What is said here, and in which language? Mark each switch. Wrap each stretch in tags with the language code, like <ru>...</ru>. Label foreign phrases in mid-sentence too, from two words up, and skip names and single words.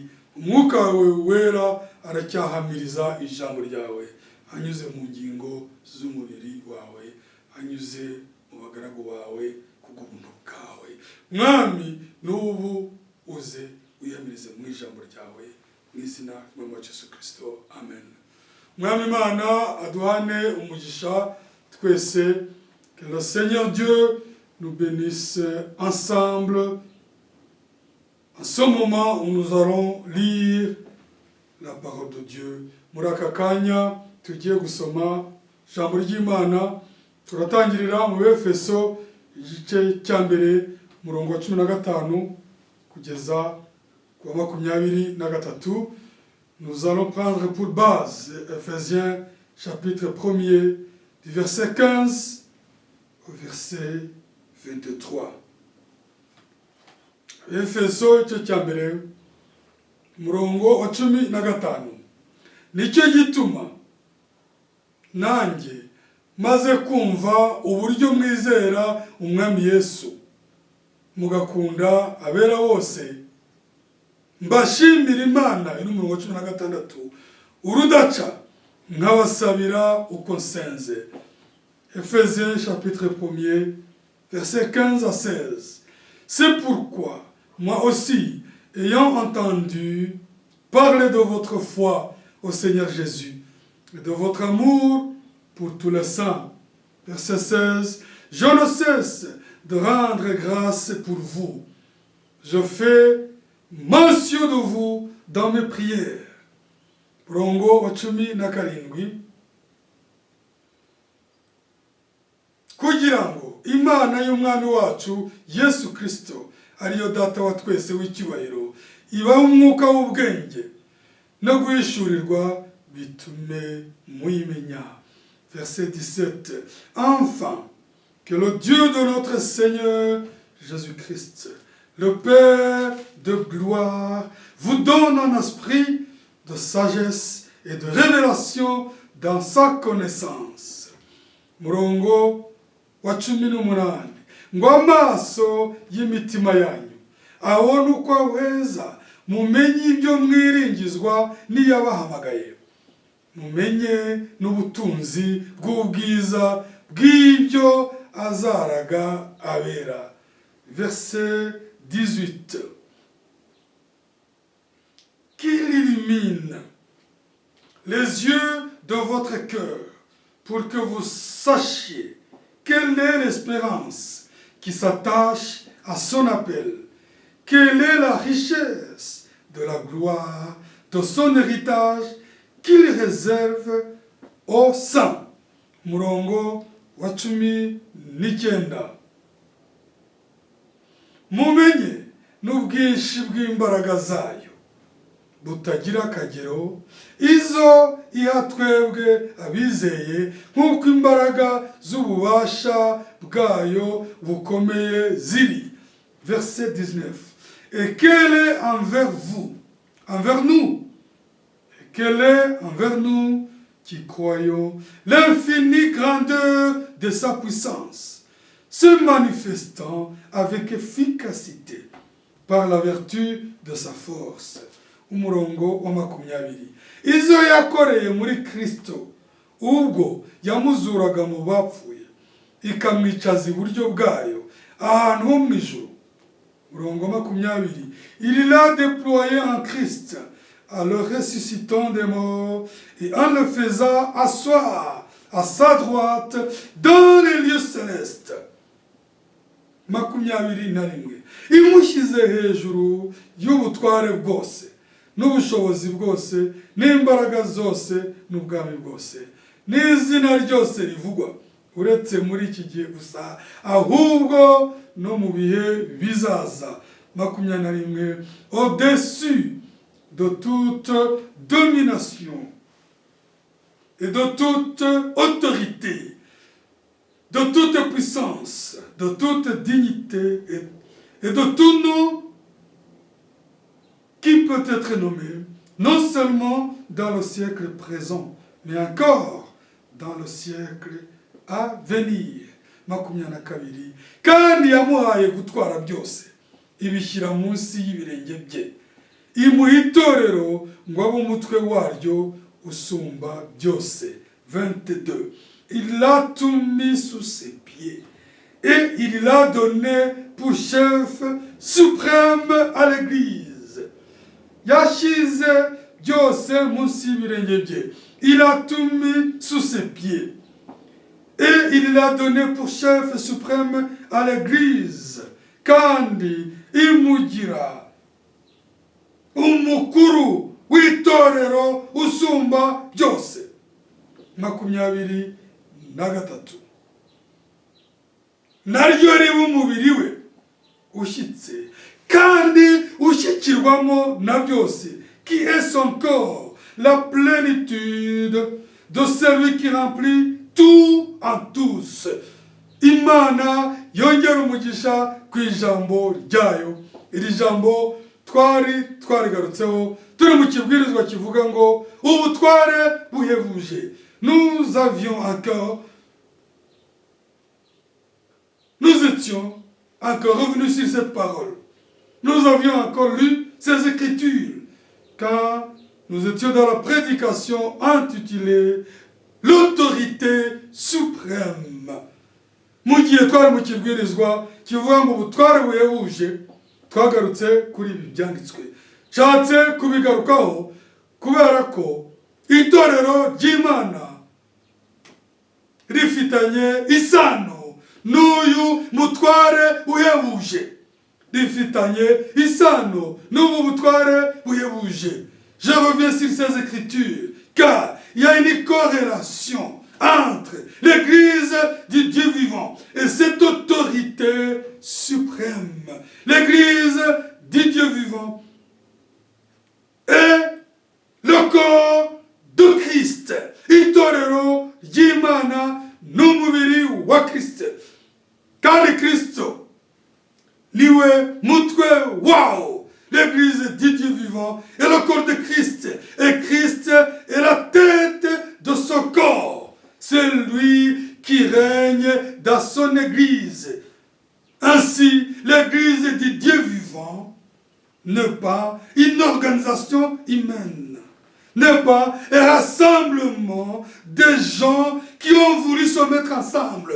<rw>Umwuka wawe wera aracyahamiriza ijambo ryawe anyuze mu ngingo z'umubiri wawe, anyuze mu bagaragu bawe kubw'ubuntu bwawe. Mwami, n'ubu uze wihamirize mu ijambo ryawe mu izina ry'umwami Yesu Kristo, amen. Mwami Imana aduhane umugisha twese.</rw> <fr>Que le Seigneur Dieu nous bénisse ensemble en ce moment où nous allons lire la parole de Dieu.</fr> <rw>Muri aka kanya tugiye gusoma ijambo ry'Imana, turatangirira mu Befeso igice cya mbere murongo wa 15 kugeza ku 23.</rw> <fr>Nous allons prendre pour base Ephésiens chapitre 1er du verset 15 au verset 23.</fr> <rw>Efeso igice cya mbere murongo wa 15. Nicyo gituma nanjye maze kumva uburyo mwizera umwami Yesu mugakunda abera bose, mbashimira Imana iri mu 16 urudaca nkabasabira uko nsenze.</rw> <fr>Ephésiens chapitre 1er verset 15 à 16. C'est pourquoi moi aussi, ayant entendu parler de votre foi au Seigneur Jésus et de votre amour pour tous les saints. Verset 16. Je ne cesse de rendre grâce pour vous. Je fais mention de vous dans mes prières.</fr> <rw>Murongo wa 17. Kugira ngo Imana y'umwami wacu Yesu Kristo ariyo data wa twese w'icyubahiro ibaho umwuka w'ubwenge no guhishurirwa bitume muyimenya.</rw> <fr>Verset 17. Enfin, que le Dieu de notre Seigneur Jésus-Christ, le Père de gloire, vous donne un esprit de sagesse et de révélation dans sa connaissance.</fr> <rw>Murongo wa 18 ngo amaso y'imitima yanyu abone uko ahweza, mumenye ibyo mwiringizwa n'iyabahamagaye, mumenye n'ubutunzi bw'ubwiza bw'ibyo azaraga abera.</rw> <fr>Verset 18. Qu'il illumine les yeux de votre cœur pour que vous sachiez quelle est l'espérance qui s'attache à son appel, quelle est la richesse de la gloire de son héritage qu'il réserve aux saints.</fr> <rw>Murongo wa 19. Mumenye n'ubwinshi bw'imbaraga zayo butagira akagero, izo iha twebwe abizeye, nk'uko imbaraga z'ububasha bwayo bukomeye ziri.</rw> <fr>Verset 19. Et qu'elle est envers vous, envers nous, et qu'elle est envers nous qui croyons l'infinie grandeur de sa puissance, se manifestant avec efficacité par la vertu de sa force.</fr> <rw>Umurongo wa 20. Izo yakoreye muri Kristo ubwo yamuzuraga mu bapfuye, ikamwicaza iburyo bwayo ahantu ho mu ijuru. Umurongo wa 20.</rw> <fr>Il l'a déployé en Christ en le ressuscitant des morts et en le faisant asseoir à sa droite dans les lieux célestes. 21.</fr> <rw>Imushyize hejuru y'ubutware bwose n'ubushobozi bwose n'imbaraga zose n'ubwami bwose n'izina ryose rivugwa, uretse muri iki gihe gusa ahubwo no mu bihe bizaza. 21.</rw> <fr>Au-dessus de toute domination et de toute autorité, de toute puissance, de toute dignité et de tout nom qui peut être nommé, non seulement dans le siècle présent, mais encore dans le siècle à venir. 22.</fr> <rw>Kandi yamuhaye gutwara byose, ibishyira munsi y'ibirenge bye, imuha itorero ngo abe umutwe waryo usumba byose. 22.</rw> <fr>Il l'a tout mis sous ses pieds et il l'a donné pour chef suprême à l'Église.</fr> <rw>Yashize byose munsi y'ibirenge bye.</rw> <fr>Il a tout mis sous ses pieds et il l'a donné pour chef suprême à l'Église.</fr> <rw>Kandi imugira umukuru w'itorero usumba byose. 23. Naryo riba umubiri we ushyitse kandi ushyikirwamo na byose,</rw> <fr>qui est son corps, la plénitude de celui qui remplit tout en tous.</fr> <rw>Imana yongera umugisha ku ijambo ryayo. Iri jambo twarigarutseho turi mu kibwirizwa kivuga ngo ubutware buhebuje.</rw> <fr>Nous étions encore revenus sur cette parole. Nous avions encore lu ces écritures quand nous étions dans la prédication intitulée l'autorité suprême.</fr> <rw>Mu gihe twari mu kibwirizwa kivuga ngo ubutware buhebuje, twagarutse kuri ibi byanditswe. Nshatse kubigarukaho kubera ko itorero ry'Imana rifitanye isano n'uyu mutware uhebuje, rifitanye isano n'ubu butware buhebuje.</rw> <fr>Je reviens sur ces écritures car il y a une corrélation entre l'Église du Dieu vivant et cette autorité suprême. L'Église du Dieu vivant est le corps de Christ.</fr> <rw>Itorero ry'Imana n'umubiri wa Kristo. Kandi Kristo niwe mutwe wawo.</rw> <fr>L'Église du Dieu vivant est le corps de Christ. Et Christ est la tête de son corps. C'est lui qui règne dans son Église. Ainsi, l'Église du Dieu vivant n'est pas une organisation humaine, n'est pas un rassemblement de gens qui ont voulu se mettre ensemble.</fr>